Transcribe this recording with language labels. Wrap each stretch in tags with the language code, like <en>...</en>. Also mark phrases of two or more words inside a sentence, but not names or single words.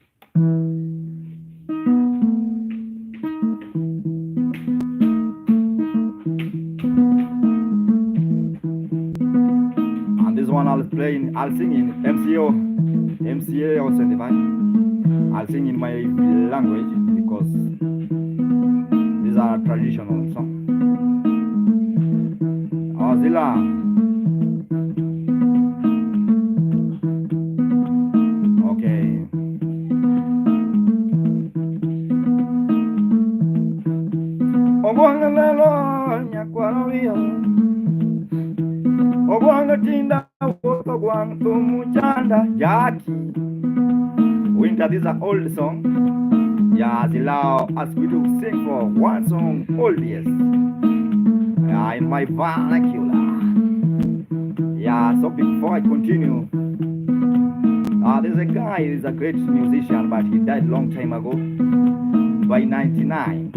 <en>And this one I'll sing in MCA or 75. I'll sing in my language because these are traditional songs. Zila. Okay.</en> <luy>Obwanga lelo nyakwarawia. Obwanga tinda obwanga tumuchanda jaki.</luy> <en>Winter, this is an old song. Yeah, Zila asked me to sing for one song, oldest. In my vernacular. Yeah, so before I continue, there's a guy, he's a great musician, but he died long time ago, by 99.</en>